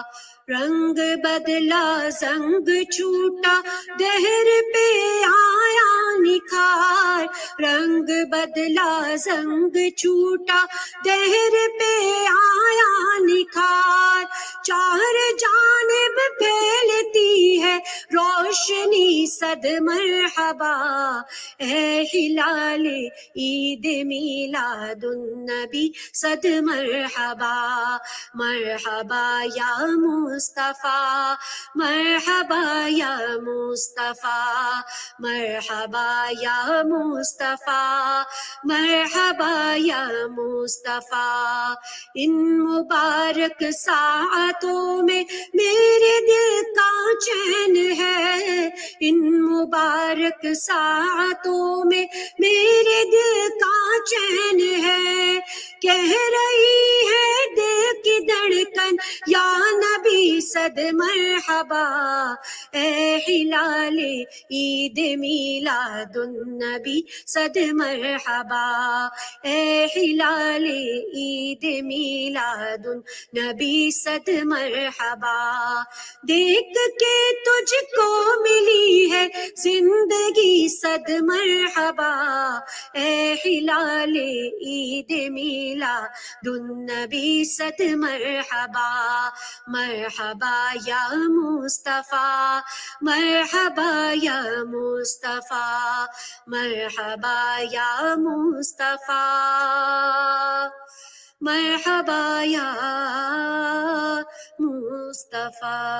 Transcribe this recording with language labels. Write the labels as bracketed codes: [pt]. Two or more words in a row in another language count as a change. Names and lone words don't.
[ur] رنگ بدلا زنگ چھوٹا دہر پہ آیا نکھار، رنگ بدلا زنگ رنگ چوٹا دہر پہ آیا نکھار، چار جانب پھیلتی ہے روشنی صد مرحبا، اے ہلال عید میلاد النبی صد مرحبا، [ar] مرحبا یا مصطفیٰ، مرحبا یا مصطفیٰ، مرحبا یا مصطفیٰ، مرحبا یا مصطفیٰ، [ur] ان مبارک ساعتوں میں میرے دل کا چین ہے، ان مبارک ساعتوں میں میرے دل کا چین ہے، کہہ رہی ہے دل کی دھڑکن یا نبی صد مرحبا، اے ہلال عید میلاد النبی صد مرحبا، اے ہلال عید میلاد النبی صد مرحبا، دیکھ کے تجھ کو ملی ہے زندگی صد مرحبا، اے ہلال عید میلاد النبی صد مرحبا، [ar] مرحبا یا مصطفیٰ، مرحبا یا مصطفیٰ، مرحبا یا مصطفیٰ، مرحبا یا مصطفیٰ۔